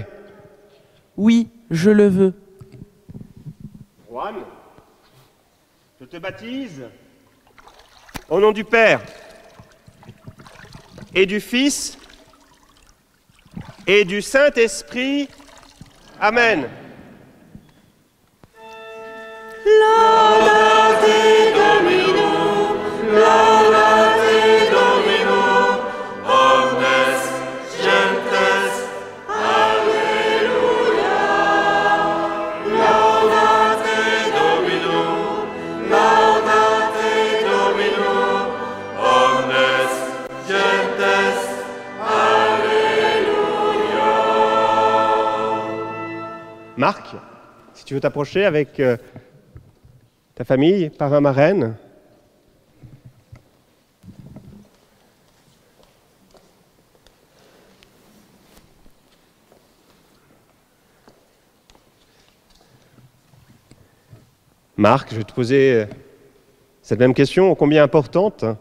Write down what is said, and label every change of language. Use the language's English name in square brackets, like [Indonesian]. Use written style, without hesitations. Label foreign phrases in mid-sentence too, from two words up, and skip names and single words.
[French] Oui, je le veux. Juan, je te baptise Au nom du Père et du Fils et du Saint-Esprit. Amen. [Latin] Laudate Domino, laudate Domino, omnes gentes, alleluia. Laudate Domino, laudate Domino, omnes gentes, alleluia. [French] Marc, si tu veux t'approcher avec ta famille, parrain, marraine. Marc, je vais te poser cette même question, ô combien importante.